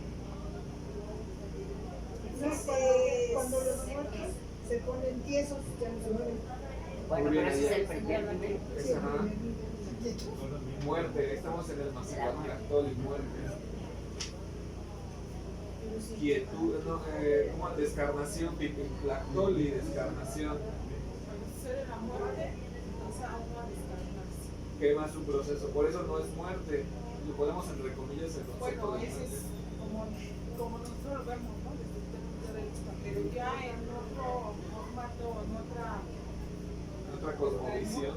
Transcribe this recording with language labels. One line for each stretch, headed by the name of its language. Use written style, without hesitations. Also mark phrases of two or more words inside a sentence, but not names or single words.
Spanish: No, cuando los muertos se ponen tiesos, ya no se mueven. Bueno, Muy pero bien, ese es ahí. el primer nivel. Sí, Ajá. quietos. Muerte, estamos en el Mazatlán y muerte. Quietud, no, como descarnación, Lactoli, descarnación. Cuando sucede la muerte, entonces a uno a descarnarse. Quema su proceso, por eso no es muerte. Lo ponemos entre comillas el concepto Bueno, de ese muerte. es como nosotros lo vemos, ¿no? Desde el punto de vista. Pero ya en otro formato, en Otra cosmovisión.